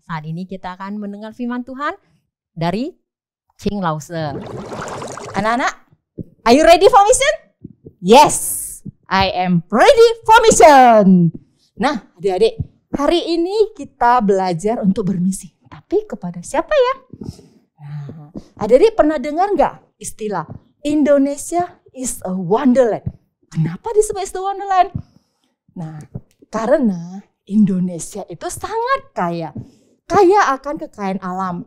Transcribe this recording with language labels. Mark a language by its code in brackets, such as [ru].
[id] Saat ini kita akan mendengar firman Tuhan dari Ching Lause. Anak-anak, [en] are you ready for mission? Yes, I am ready for mission. [id] Nah, adik-adik, hari ini kita belajar untuk bermisi. Tapi kepada siapa ya? Nah, adik-adik pernah dengar nggak istilah [en] Indonesia is a wonderland? [id] Kenapa disebut [en] is a wonderland? [id] Nah, karena Indonesia itu sangat kaya akan kekayaan alam.